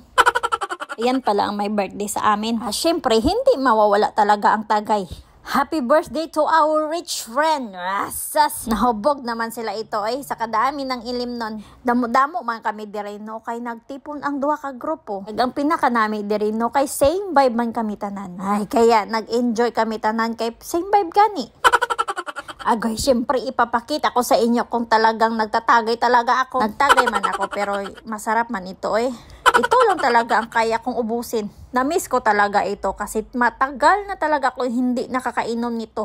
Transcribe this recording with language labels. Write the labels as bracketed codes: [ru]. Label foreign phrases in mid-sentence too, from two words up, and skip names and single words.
[tl] Yan pala ang may birthday sa amin. Syempre, hindi mawawala talaga ang tagay. [en] Happy birthday to our rich friend. Rasas. [tl] Nahubog naman sila ito sa kadami ng ilim nun. [hil] Damo-damo man kami diri no kay nagtipon ang duha ka grupo. Ang pinaka nami diri no kay [en] same vibe [hil] man kami tanan. Ay kaya nag-enjoy kami tanan kay [en] same vibe [hil] gani. [tl] Agoy, syempre ipapakita ko sa inyo kung talagang nagtatagay talaga ako. Nagtagay man ako pero masarap man ito Ito lang talaga ang kaya kong ubusin. Na-miss ko talaga ito kasi matagal na talaga ako hindi nakakainom nito.